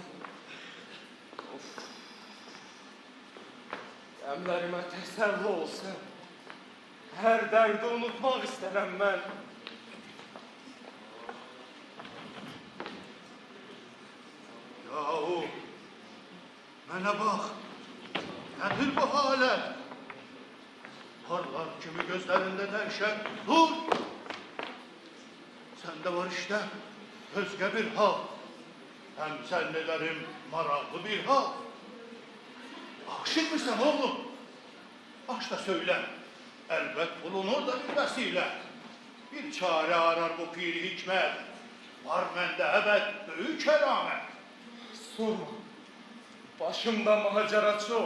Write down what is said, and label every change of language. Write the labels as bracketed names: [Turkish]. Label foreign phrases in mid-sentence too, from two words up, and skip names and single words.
[Azerbaijani] Of. Əmlərimə təsəlli olsun. [Turkish] Her derdi unutmak istenen ben. Yahu, [Azerbaijani] mənə bax, nədir bu halət? Parlar kimi gözlərində dəhşət, dur! Səndə var işte özgə bir hal, həm zənnələrim maraqlı bir hal. [Turkish] Aşık mısın oğlum? Aç da söyle, elbet bulunur da bir vesile. [Azerbaijani] Bir çare arar bu piri hikmet, var məndə əbəd böyük kəramət. [Turkish] Sorma. Başımda macera çok.